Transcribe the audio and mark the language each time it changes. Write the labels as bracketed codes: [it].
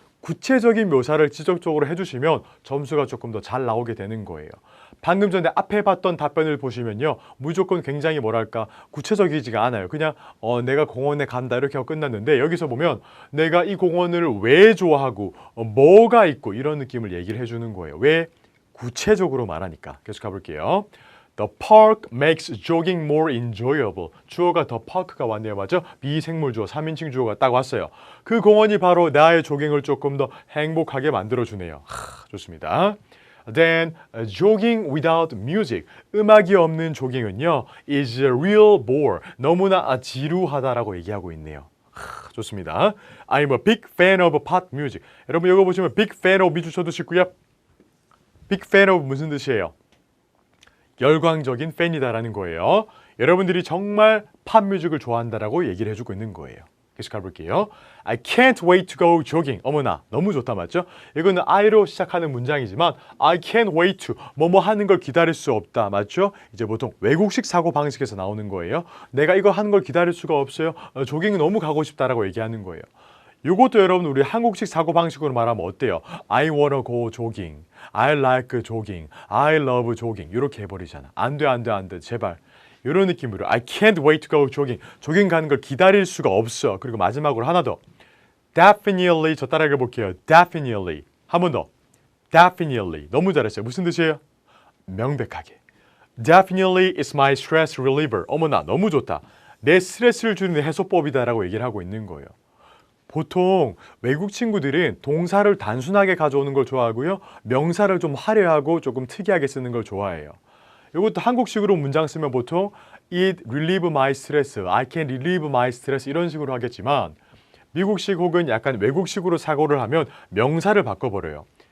[ko] 구체적인 묘사를 지적적으로 해주시면 점수가 조금 더 잘 나오게 되는 거예요. 방금 전에 앞에 봤던 답변을 보시면요. 무조건 굉장히 뭐랄까 구체적이지가 않아요. 그냥 내가 공원에 간다 이렇게 하고 끝났는데 여기서 보면 내가 이 공원을 왜 좋아하고 뭐가 있고 이런 느낌을 얘기를 해주는 거예요. 왜? 구체적으로 말하니까. 계속 가볼게요. [en] The park makes jogging more enjoyable. [ko] 주어가 the park가 왔네요. 맞죠? 비생물 주어, 3인칭 주어가 딱 왔어요. 그 공원이 바로 나의 조깅을 조금 더 행복하게 만들어주네요. 좋습니다. [en] Then, jogging without music. [ko] 음악이 없는 조깅은요, [en] is a real bore. [ko] 너무나 지루하다라고 얘기하고 있네요. 좋습니다. [en] I'm a big fan of pop music. [ko] 여러분 이거 보시면 big fan of 밑줄 쳐두시고요. big fan of 무슨 뜻이에요? 열광적인 팬이다라는 거예요. 여러분들이 정말 팝 뮤직을 좋아한다라고 얘기를 해주고 있는 거예요. 계속 가볼게요. [en] I can't wait to go jogging. [ko] 어머나, 너무 좋다 맞죠? 이거는 I로 시작하는 문장이지만 [en] I can't wait to [ko] 뭐뭐 하는 걸 기다릴 수 없다 맞죠? 이제 보통 외국식 사고 방식에서 나오는 거예요. 내가 이거 하는 걸 기다릴 수가 없어요. 조깅이 너무 가고 싶다라고 얘기하는 거예요. 이것도 여러분 우리 한국식 사고 방식으로 말하면 어때요? [en] I wanna go jogging. I like jogging. I love jogging. [ko] 이렇게 해버리잖아. 안 돼, 안 돼, 안 돼. 제발. 이런 느낌으로 [en] I can't wait to go jogging. [ko] 조깅 가는 걸 기다릴 수가 없어. 그리고 마지막으로 하나 더. Definitely. 저 따라해 볼게요. Definitely. 한 번 더. Definitely. 너무 잘했어요. 무슨 뜻이에요? 명백하게. [en] Definitely is my stress reliever. [ko] 어머나 너무 좋다. 내 스트레스를 줄이는 해소법이다라고 얘기를 하고 있는 거예요. 보통 외국 친구들은 동사를 단순하게 가져오는 걸 좋아하고요. 명사를 좀 화려하고 조금 특이하게 쓰는 걸 좋아해요. 이것도 한국식으로 문장 쓰면 보통 [en] It relieve my stress, [ko] I can relieve my stress 이런 식으로 하겠지만 미국식 혹은 약간 외국식으로 사고를 하면 명사를 바꿔버려요.